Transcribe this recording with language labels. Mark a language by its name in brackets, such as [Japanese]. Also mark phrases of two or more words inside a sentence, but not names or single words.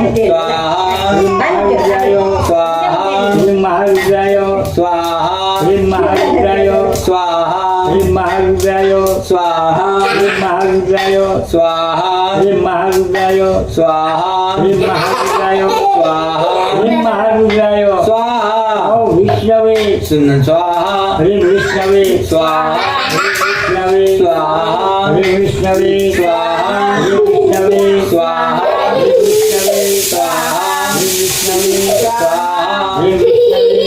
[Sanskrit] સ્વાહા સ્વાહા સ્વાહા महारुद्राय સ્વાહા महारुद्राय સ્વાહા महारुद्राय સ્વાહા महारुद्राય સ્વાહા महारुद्राય સ્વાહા ઓ વિષ્ણવે સુન સ્વાહા હરે વિષ્ણવે સ્વાહા વિષ્ણવે સ્વાહા હરે વિષ્ણવે સ્વાહા હરે વિષ્ણવે સ્વાહા હરે વિષ્ણવે સ્વાહા હરે વિષ્ણવે સ્વાહા હરે વિષ્ણવે